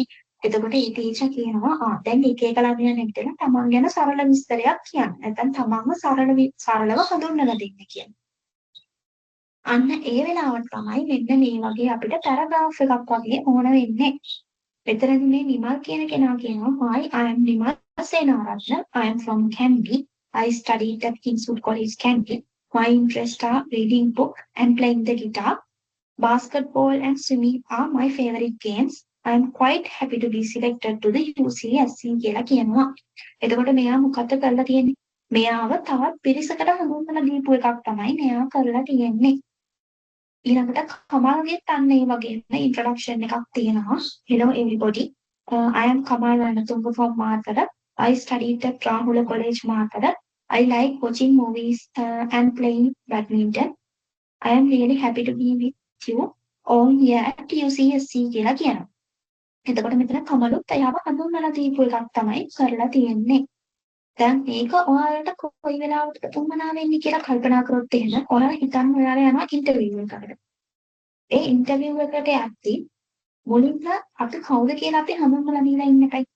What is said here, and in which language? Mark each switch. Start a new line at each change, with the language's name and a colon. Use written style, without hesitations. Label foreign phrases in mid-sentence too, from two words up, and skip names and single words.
Sinhala: එතකොට ඒ ටීචර් කියනවා දැන් එක එක ළමයන් එක්කලා තමන් ගැන සරල විස්තරයක් කියන්න. නැත්නම් තමන්ව සරලව හඳුන්වලා දෙන්න කියන. අන්න ඒ වෙලාවට තමයි මෙන්න මේ වගේ අපිට පැරග්‍රාෆ් එකක් වගේ ඕන වෙන්නේ. මෙතනදී මේ නිමල් කියන කෙනා කියනවා
English: hi I am නිමල් සේනාරත්න I am from Kandy I studied at Kingswood College Kandy my interests are reading book and playing the guitar basketball and swimming are my favorite games I am quite happy to be selected to the UCSC
Sinhala: කියලා කියනවා. එතකොට මෙයා මොකද කරලා තියෙන්නේ? මෙයාව තවත් පිරිසකට හඳුන්වලා දීපු එකක් තමයි මෙයා කරලා තියෙන්නේ. ඊළඟට කමල්ගෙත් අන්න ඒ වගේම ඉන්ට්‍රොඩක්ෂන් එකක් තියෙනවා.
English: Hello everybody. I am Kamal Wanatunga from Markada. I studied at Rahula College Markada. I like watching movies and playing badminton. I am really happy to be with you all here at UCSC
Sinhala: කියලා කියනවා. එතකොට මෙතන කමලුත් එයාව හඳුන්වලා දීපු එකක් තමයි කරලා තියෙන්නේ. දැන් මේක ඔයාලට කොයි වෙලාවකට තුමනා වෙන්නේ කියලා කල්පනා කරොත් එහෙම ඔයාලා හිතන්න ඔයාලා යනවා ඉන්ටර්විව් එකකට. ඒ ඉන්ටර්විව් එකට යද්දී මුලින්ම අපි කවුද කියලා අපි හඳුන්වලා දීලා ඉන්න එකයි.